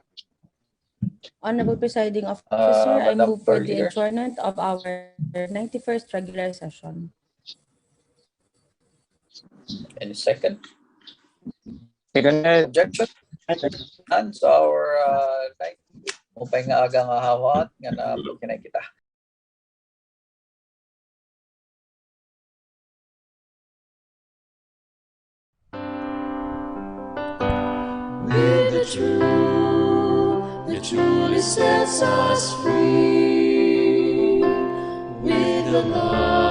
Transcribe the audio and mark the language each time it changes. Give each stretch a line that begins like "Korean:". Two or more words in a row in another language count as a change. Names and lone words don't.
English: Honorable Presiding Officer, I Madam move for the Leader. adjournment of our 91st regular session. Any second? Second. Objection? And so our
Waray: upay nga aga nga hawat nga na kinay kita.
English: With the truth that truly sets us free, with the love